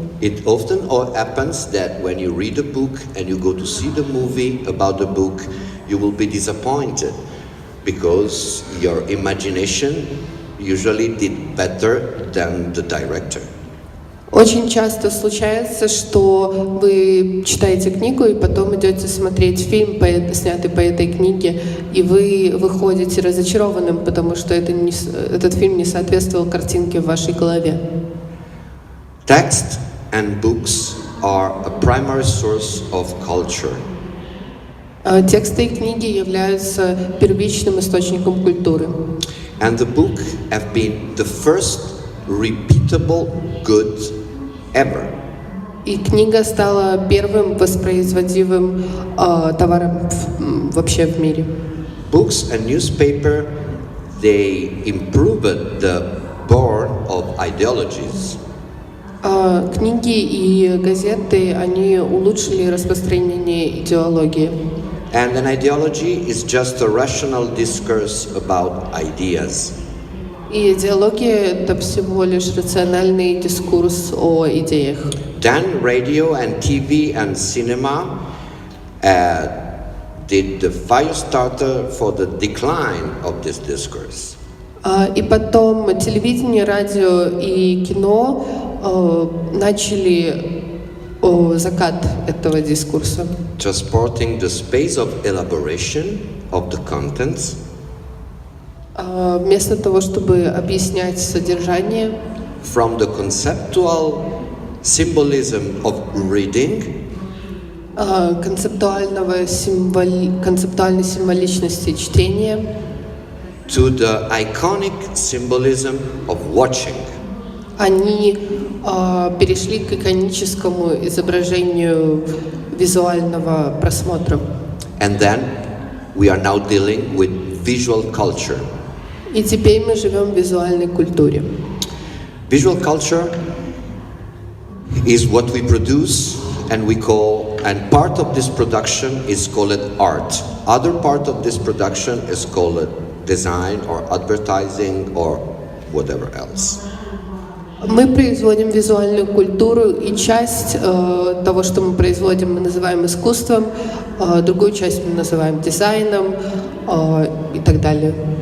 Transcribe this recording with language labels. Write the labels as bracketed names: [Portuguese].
[English] It often happens that when you read a book and you go to see the movie about the book, you will be disappointed because your imagination usually did better than the director. [Russian] Очень часто случается, что вы читаете книгу и потом идете смотреть фильм, снятый по этой книге, и вы выходите разочарованным, потому что этот фильм не соответствовал картинке в вашей голове. [English] Text and books are a primary source of culture. [Russian] Тексты и книги являются первичным источником культуры. [English] And the book have been the first repeatable good ever. [Russian] И книга стала первым воспроизводимым товаром вообще в мире. [English] Books and newspaper, they improved the born of ideologies. [Russian] Книги и газеты, они улучшили распространение идеологии. [English] And an ideology is just a rational discourse about ideas. [Russian] И идеология — это всего лишь рациональный дискурс о идеях. [English] Then radio and TV and cinema did the fire starter for the decline of this discourse. [Russian] И потом телевидение, радио и кино начали закат этого дискурса. [English] Transporting the space of elaboration of the contents [Russian] Вместо того, чтобы объяснять содержание, [English] from the conceptual symbolism of reading [Russian] концептуальной символичности чтения, [English] to the iconic symbolism of watching. [Russian] они перешли к иконическому изображению визуального просмотра. [English] And then we are now dealing with visual culture. [Russian] И теперь мы живем в визуальной культуре. [English] Visual culture is what we produce and we call, and part of this production is called art. Other part of this production is called design or advertising or whatever else. [Russian] Мы производим визуальную культуру, и часть того, что мы производим, мы называем искусством, другую часть мы называем дизайном и так далее.